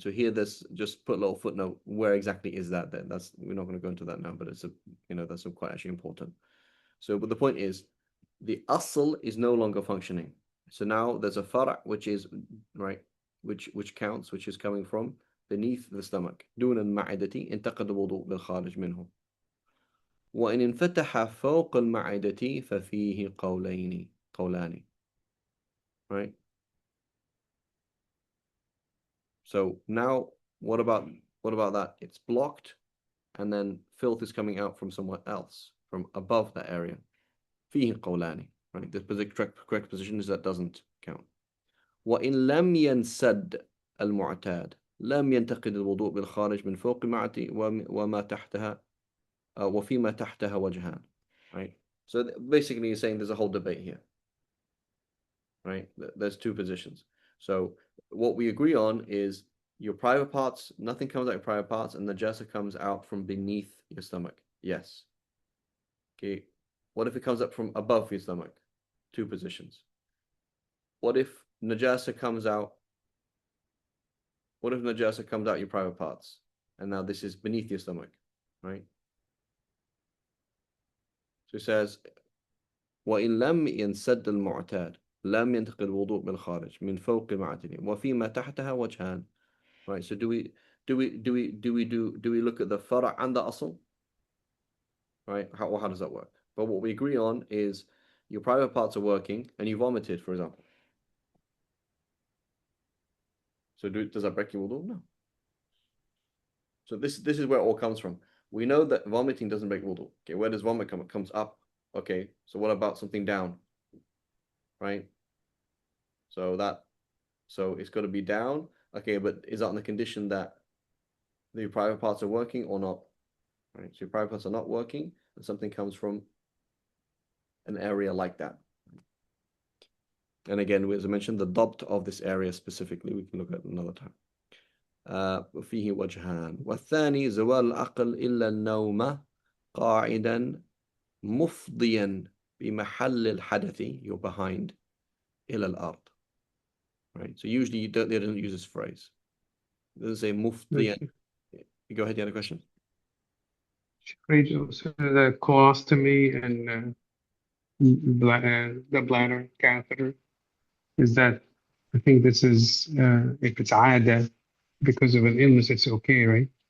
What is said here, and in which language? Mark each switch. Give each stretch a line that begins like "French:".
English: So here, there's just put a little footnote. Where exactly is that then? We're not going to go into that now, but it's that's quite actually important. So, but the point is, the asl is no longer functioning. So now there's a fara' which is right, which counts, which is coming from beneath the stomach.
Arabic: دون المعدة انتقد الوضوء بالخارج منه. وإن انفتح فوق المعدة ففيه قولان.
English: Right? So now what about that? It's blocked, and then filth is coming out from somewhere else, from above that area.
Arabic: فيه قولان.
English: Right? The correct position is that doesn't count.
Arabic: وإن لم ينسد المعتاد لم ينتقد الوضوء بالخارج من فوق معدة وما تحتها وفيما تحتها وجهان.
English: Right? So basically you're saying there's a whole debate here. Right? There's two positions. So what we agree on is your private parts, nothing comes out of your private parts, and najasa comes out from beneath your stomach. Yes. Okay. What if it comes up from above your stomach? Two positions. What if najasa comes out? What if najasa comes out your private parts, and now this is beneath your stomach, right? So it says,
Arabic: وإن لم ينسد المعتاد لم ينتقل الوضوء بالخارج من فوق معدن وفيما تحتها وجهان.
English: Right. So do we look at the fara' and the asl? Right. How does that work? But what we agree on is your private parts are working and you vomited, for example. So does that break your wudu? No. So this is where it all comes from. We know that vomiting doesn't break wudu. Okay, where does vomit come? It comes up. Okay, so what about something down? Right? So it's got to be down. Okay, but is that on the condition that the private parts are working or not? Right? So your private parts are not working, and something comes from an area like that. And again, as I mentioned, the dabt of this area specifically, we can look at another time.
Arabic: فيه وجهان والثاني زوال العقل إلا النوم قاعدا مفضيا بمحل الحدث,
English: you're behind,
Arabic: إلى الأرض.
English: Right. So usually they don't use this phrase. It doesn't say mufdiyan. Go ahead. You had a question. So the colostomy and the bladder catheter, is that, I think this is if it's عادة because of an illness, it's okay, right?